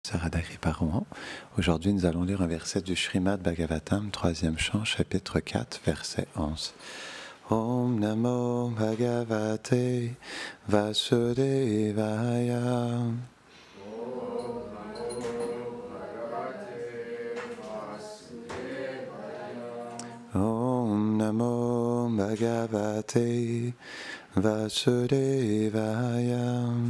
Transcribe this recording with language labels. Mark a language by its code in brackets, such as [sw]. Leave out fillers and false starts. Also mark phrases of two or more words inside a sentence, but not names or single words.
[fr] Radhari Parouan. Aujourd'hui, nous allons lire un verset du Srimad Bhagavatam, 3e chant, chapitre 4, verset 11. [sa] ॐ नमो भगवते वासुदेवाय. ॐ नमो भगवते वासुदेवाय.